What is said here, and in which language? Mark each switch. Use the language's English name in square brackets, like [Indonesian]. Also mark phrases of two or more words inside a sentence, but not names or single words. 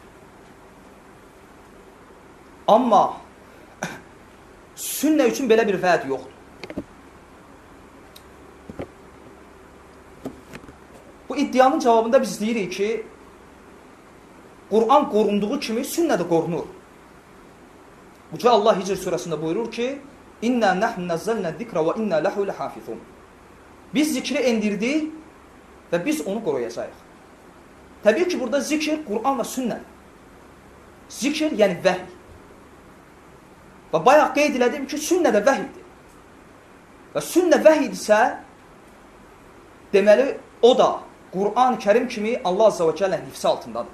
[Azerbaijani] Amma sünnə üçün belə bir vəd yoxdur. Bu iddianın cavabında biz deyirik ki, Qur'an qorunduğu kimi sünnə də qorunur. Uca Allah Hicr surəsində buyurur ki, [Arabic] إنا نحن نزلنا ذكرا وإنا له لحافظون. [Azerbaijani] Biz zikri endirdik və biz onu qoruyacağıq. Təbii ki, burada zikr, Qur'an və sünnədir. Zikr, yəni vəhiy. Və bayaq qeyd elədim ki, sünnə də vəhiydir. Və sünnə vəhiydirsə, deməli, o da Qur'an-ı Kərim kimi Allah [Arabic] عز وجل [Azerbaijani] hifsi altındadır.